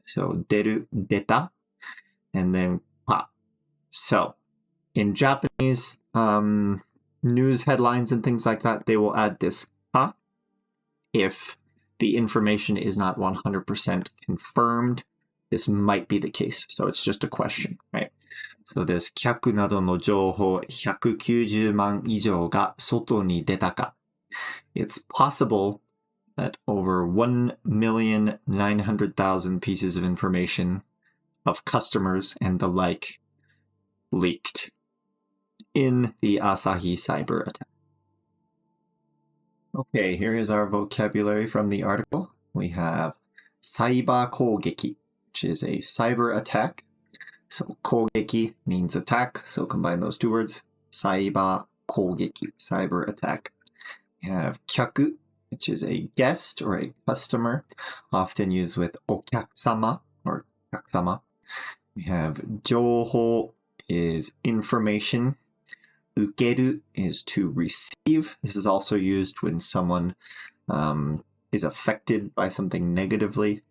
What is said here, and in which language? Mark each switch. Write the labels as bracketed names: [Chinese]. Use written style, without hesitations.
[English] So, 出る, 出た, and then か. So, in Japanese news headlines and things like that, they will add this か if the information is not 100% confirmed. This might be the case. So it's just a question, right? So this [Japanese] 客などの情報190万以上が外に出たか. [English] It's possible that over 1,900,000 pieces of information of customers and the like leaked in the Asahi cyber attack.Okay, here is our vocabulary from the article. We have サイバー攻撃, which is a cyber attack. So 攻撃 means attack, so combine those two words. サイバー攻撃, cyber attack. We have 客, which is a guest or a customer, often used with お客様 or お客様. We have 情報 is information. 受ける is to receive. This is also used when someone is affected by something negatively.